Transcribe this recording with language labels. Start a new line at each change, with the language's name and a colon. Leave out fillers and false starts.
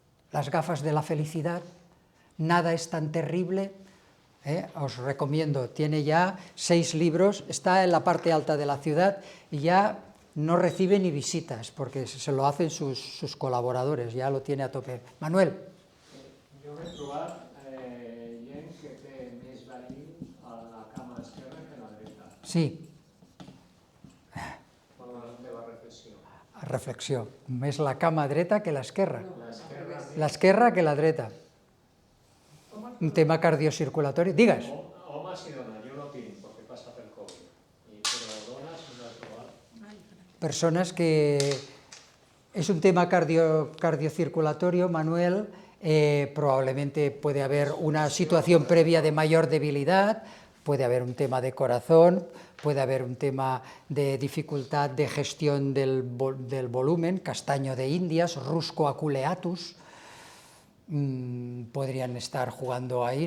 Spanish: Las gafas de la felicidad, Nada es tan terrible, os recomiendo, tiene ya 6 libros, está en la parte alta de la ciudad y ya no recibe ni visitas, porque se lo hacen sus colaboradores, ya lo tiene a tope. Manuel.
Catalan: Jo m'he trobat gent que té més verí a la cama esquerra que a la dreta. Sí. Per la teva reflexió. Reflexió. Més la cama dreta que l'esquerra. L'esquerra L'esquerra que la dreta. Un tema cardiocirculatori. Digues. Homes i dones, jo no tinc, perquè passa pel Covid. Però dones no he trobat.
Spanish: Personas que es un tema cardiocirculatorio, Manuel, probablemente puede haber una situación previa de mayor debilidad, puede haber un tema de corazón, puede haber un tema de dificultad de gestión del volumen, castaño de Indias, rusco aculeatus, podrían estar jugando ahí.